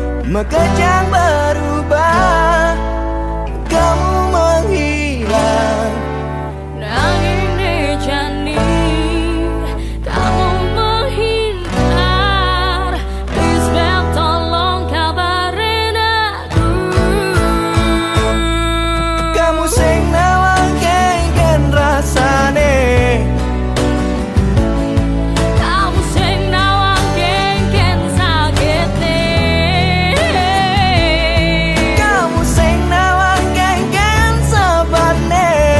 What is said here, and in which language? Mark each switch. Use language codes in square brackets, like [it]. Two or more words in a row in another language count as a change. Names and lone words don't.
[id] Mekejang berubah, kamu menghilang. [ban] Nanging nejani, [id] kamu menghindar. Please Bel, tolong kabarin aku. [ban] Kamu sing nawang kengken rasane, Kamu sing nawang kengken sakitne. kamu sing nawang kengken sebabne.